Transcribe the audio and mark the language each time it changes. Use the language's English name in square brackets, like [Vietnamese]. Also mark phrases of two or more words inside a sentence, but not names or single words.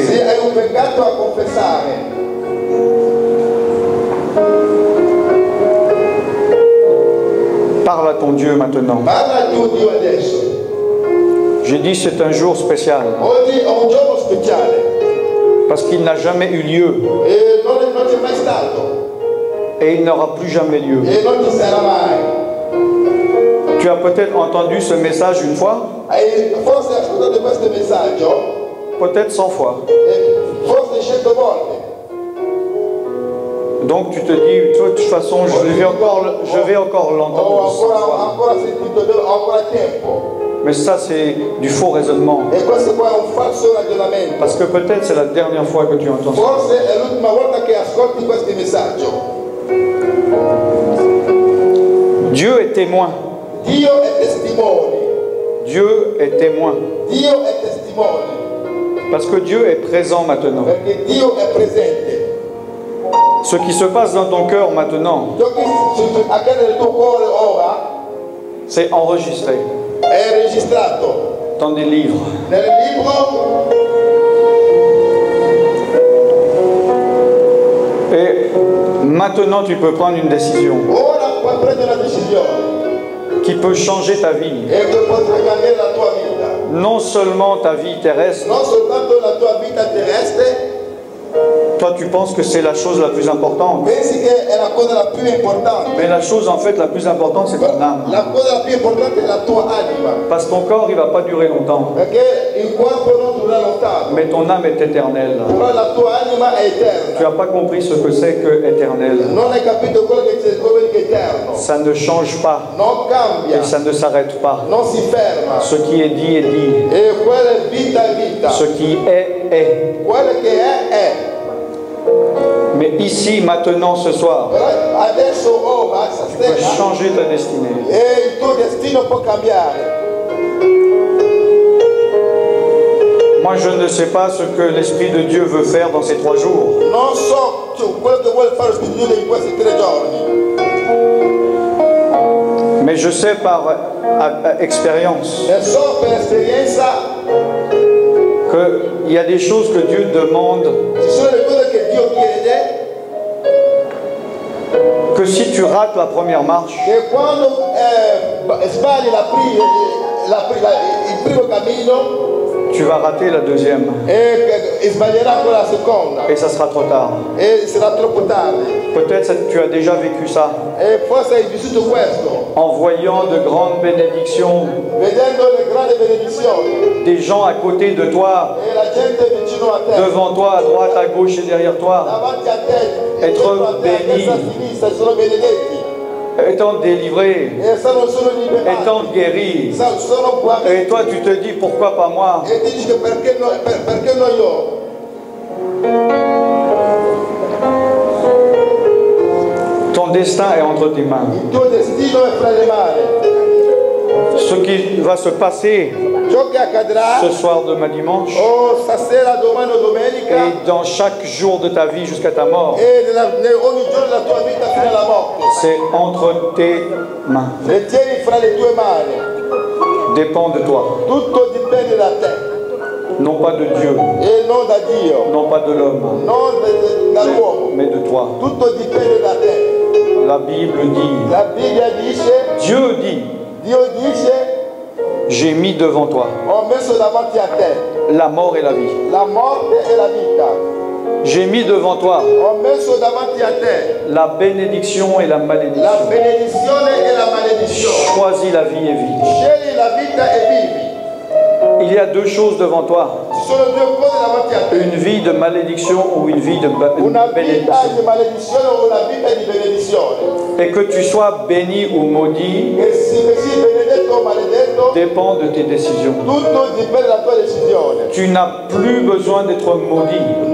[Italian] se hai un peccato a confessare, [French] parle à ton Dieu maintenant. [Italian] parla a tuo Dio adesso. [French] J'ai dit c'est un jour spécial [Italian] Oggi è un giorno speciale [French] parce qu'il n'a jamais eu lieu [Italian] e non c'è mai stato [French] et il n'aura plus jamais lieu. [Italian] e non ci sarà mai. [French] Tu as peut-être entendu ce message une fois, [Italian] Hai forse ascoltato questo messaggio, [French] peut-être 100 fois. [Italian] forse 100 volte. [French] Donc tu te dis, de toute façon, je vais encore l'entendre. [Italian] Ho [French] 100 fois. [Italian] ancora sentito, ho ancora tempo. [French] Mais ça, c'est du faux raisonnement. [Italian] E questo qua è un falso ragionamento. [French] Parce que peut-être c'est la dernière fois que tu entends ça. [Italian] Forse è l'ultima volta che ascolti questo messaggio. [French] Dieu est témoin. [Italian] Dio è testimone. [French] Dieu est témoin. [Italian] Dio è testimone. [French] Parce que Dieu est présent maintenant. [Italian] Perché Dio è presente. [French] Ce qui se passe dans ton cœur maintenant, [Italian] Ciò che accade nel tuo cuore ora [French] c'est enregistré [Italian] è registrato [French] dans des livres. [Italian] nel libro. [French] Et maintenant, tu peux prendre une décision [Italian] Ora puoi prendere una decisione [French] qui peut changer ta vie. [Italian] e che potrà cambiare la tua vita. [French] Non seulement ta vie terrestre, [Italian] Non soltanto la tua vita terrestre, [French] toi tu penses que c'est la chose la plus importante. [Italian] pensi che è la cosa la più importante. [French] Mais la chose en fait la plus importante, c'est ton âme. [Italian] La cosa la più importante è la tua anima. [French] Parce que ton corps, il ne va pas durer longtemps. [Italian] Perché il corpo non dura lontano, [French] Mais ton âme est éternelle. [Italian] però la tua anima è [French] Tu [Italian] eterna. [French] n'as pas compris ce que c'est que éternel. [Italian] Non hai capito quello che c'è, quello che è eterno. [French] Ça ne change pas [Italian] Non cambia, [French] et ça ne s'arrête pas. [Italian] non si ferma. [French] Ce qui est dit est dit. [Italian] E quella è vita è vita. [French] Ce qui est. [Italian] Quello che è. [French] Mais ici, maintenant, ce soir, [Italian] Però adesso, ora, [French] tu peux [Italian] stasera, [French] changer ta destinée. [Italian] e il tuo destino può cambiare. [French] Moi, je ne sais pas ce que l'Esprit de Dieu veut faire dans ces 3 jours. [Italian] Non so quello che vuole fare lo Spirito di Dio in questi 3 giorni. [French] Mais je sais par expérience [Italian] E so per esperienza [French] qu'il y a des choses que Dieu demande, [Italian] ci sono le cose che Dio chiede, [French] que si tu rates la première marche, [Italian] che quando sbagli il primo cammino [French] tu vas rater la deuxième. [Italian] e sbaglierà con la seconda [French] Et ça sera trop tard. [Italian] e sarà troppo tardi. [French] Peut-être que tu as déjà vécu ça, [Italian] E forse hai vissuto questo, [French] en voyant de grandes bénédictions, [Italian] vedendo le grandi benedizioni [French] des gens à côté de toi, [Italian] e la gente vicino a te, [French] devant toi, à droite, à gauche et derrière toi, [Italian] davanti a te, [French] Être [Italian] dietro a te, a [French] béni. [Italian] destra, a sinistra, sono benedetti [French] étant délivrés, [Italian] e sono liberati, [French] étant guéris. [Italian] sono guariti. [French] Et toi, tu te dis, pourquoi pas moi? [Italian] E ti dici perché no io? [French] Ton destin est entre tes mains. [Italian] Il tuo destino è fra le mani. [French] Ce qui va se passer [Italian] Ciò che accadrà [French] ce soir de ma dimanche [Italian] o stasera, domani o domenica [French] et dans chaque jour de ta vie jusqu'à ta mort, [Italian] e ogni giorno della tua vita fino alla morte, [French] c'est entre tes mains. [Italian] le tieni fra le tue mani. [French] Dépend de toi, [Italian] Tutto dipende da te [French] non pas de Dieu, [Italian] e non da Dio, [French] non pas de l'homme, [Italian] non dall'uomo. [French] mais de toi. [Italian] Tutto dipende da te. [French] La Bible dit, [Italian] La Bibbia dice, [French] Dieu dit, [Italian] Dio dice, [French] j'ai mis devant toi [Italian] ho messo davanti a te [French] la mort et la vie. [Italian] la morte e la vita. [French] J'ai mis devant toi [Italian] Ho messo davanti a te [French] la bénédiction et la [Italian] la [French] malédiction. [Italian] benedizione e la maledizione. [French] Choisis la vie et vie. [Italian] Scegli la vita e vivi. [French] Il y a 2 choses devant toi, [Italian] Ci sono 2 cose davanti a te. [French] une vie de malédiction ou une vie de [Italian] Una vita [French] bénédiction. [Italian] di maledizione o una vita di benedizione. [French] Et que tu sois béni ou maudit [Italian] Che sia benedetto o maledetto, [French] dépend de tes décisions. [Italian] tutto dipende dalla tua decisione. [French] Tu n'as plus besoin d'être maudit,